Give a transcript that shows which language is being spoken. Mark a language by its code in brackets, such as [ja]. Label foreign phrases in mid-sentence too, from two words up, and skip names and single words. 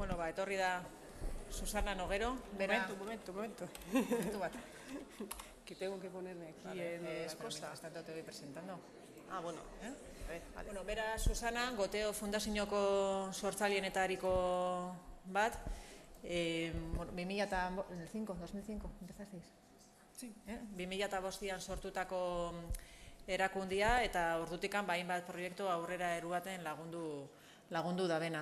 [eu] etorri da Susana Noguero. [es] Momento. [eu] Momentu bat. [es] Que tengo que ponerme aquí en las cosas. Mientras tanto te voy presentando. Bueno. Vale. Bueno, [eu] Bera Susana, Goteo Fundazioko sortzaileenetariko bat. [es] 2005, empezasteis? Sí. [eu] 2005an sortutako erakundia eta ordutikan hainbat proiektu aurrera eruaten lagundu dabena.